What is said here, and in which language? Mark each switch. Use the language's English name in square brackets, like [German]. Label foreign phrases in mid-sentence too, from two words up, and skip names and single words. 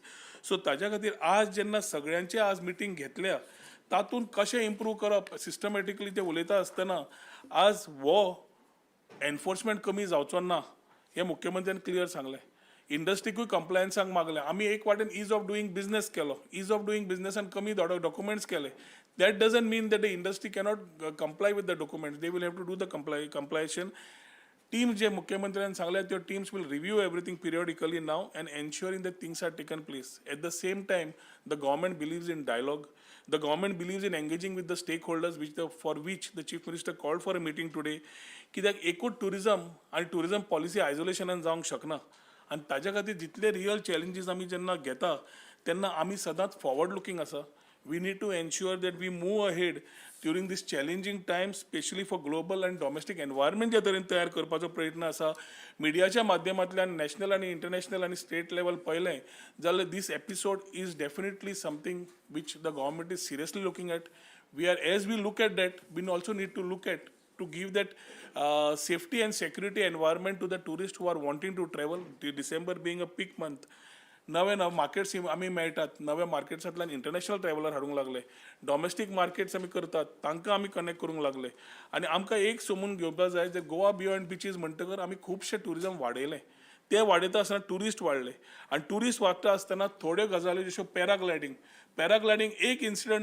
[Konkani] सो ताज्या खातीर आज जेन्ना सगळ्यांचे आज मिटींग घेतल्या तातूंत कशें इम्प्रूव करप सिस्टमॅटिकली ते उलयता आसतना आज वो एनफोर्समेंट कमी जावचो ना हें मुख्यमंत्र्यान क्लियर सांगलें. इंडस्ट्रीकूय कंप्लायन्साक मागलें आमी एक वाटेन [English] ease of doing business केलो ease of doing business [Konkani] कमी डॉक्युमेंट्स केले [English] that doesn't mean that the industry cannot comply with the documents they will have to do the compliance team [Konkani] जे मुख्यमंत्र्यांनी सांगले त्यो [English] टीम्स will review everything periodically now and ensuring that things are taken place. At the same time, the government believes in dialogue. The government believes in engaging with the stakeholders, for which the chief minister called for a meeting today. [Konkani] कित्याक एकूच टुरिजम आनी टुरिजम पॉलिसी आयसोलेशनान जावंक शकना आनी ताज्या खातीर जितले रियल चॅलेंजीस आमी जेन्ना घेता तेन्ना आमी सदांच फॉरवर्ड लुकींग आसा. [English] We need to ensure that we move ahead during this challenging time, especially for global and domestic environment [Konkani] ज्या तरेन तयार करपाचो प्रयत्न आसा. मिडियाच्या माध्यमांतल्यान नॅशनल आनी इंटरनॅशनल आनी स्टेट लेवल पळयलें जाल्यार [English] this episode is definitely something which the government is seriously looking at. As we look at that, we also need to look at to give that safety and security environment to the tourists who are wanting to travel. December being a peak month. [Konkani] नवे मार्केट्स आमी मेळटात नव्या मार्केट्सांतल्यान [English] international traveller [Konkani] हाडूंक लागले [English] domestic markets [Konkani] आमी करतात तांकां आमी कनेक्ट करूंक लागले आनी आमकां एक समजून घेवपाक जाय जे गोवा बियॉन्ड बिचीस म्हणटकर आमी खुबशे ट्युरिजम वाडयलें ते वाडयता आसतना ट्युरिस्ट वाडले आनी ट्युरिस्ट वाडटा आसतना थोड्यो गजाली जश्यो पॅराग्लायडींग एक इन्सिडंट